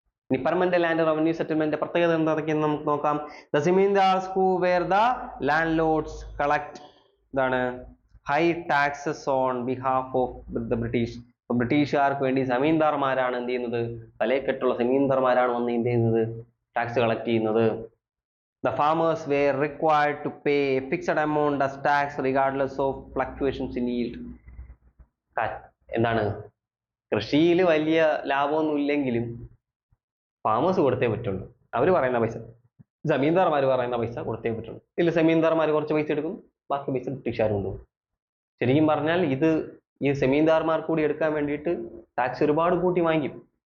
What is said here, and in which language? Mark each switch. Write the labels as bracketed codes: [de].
[ml] ഇനി permanent land revenue settlement പ്രത്യേകത എന്തൊക്കെയെന്ന് നമുക്ക് നോക്കാം. [en] The zamindars who were the landlords collect ഇതാണ് high taxes on behalf of the British. [ml] ബ്രിട്ടീഷുകാർക്ക് വേണ്ടി സമീന്ദാർമാരാണ് എന്ത് ചെയ്യുന്നത്? തലയെക്കെട്ടുള്ള സമീന്ദാർമാരാണ് വന്ന് എന്ത് ചെയ്യുന്നത്? ടാക്സ് കളക്ട് ചെയ്യുന്നത്. [en] The farmers were required to pay a fixed amount as tax regardless of fluctuations in yield. [ml] എന്താണ്? കൃഷിയിൽ വലിയ ലാഭമൊന്നും ഇല്ലെങ്കിലും ഫാമേഴ്സ് കൊടുത്തേ പറ്റുള്ളൂ. അവർ പറയുന്ന പൈസ, ജമീന്ദാർമാർ പറയുന്ന പൈസ കൊടുത്തേ പറ്റുള്ളൂ. ഇതിൽ സെമീന്ദാർമാർ കുറച്ച് പൈസ എടുക്കും, ബാക്കി പൈസ ബ്രിട്ടീഷുകാർ കൊണ്ടുപോകും. ശരിക്കും പറഞ്ഞാൽ ഈ സെമീന്ദാർമാർ കൂടി എടുക്കാൻ വേണ്ടിയിട്ട് ടാക്സ് ഒരുപാട് കൂട്ടി വാങ്ങിക്കും.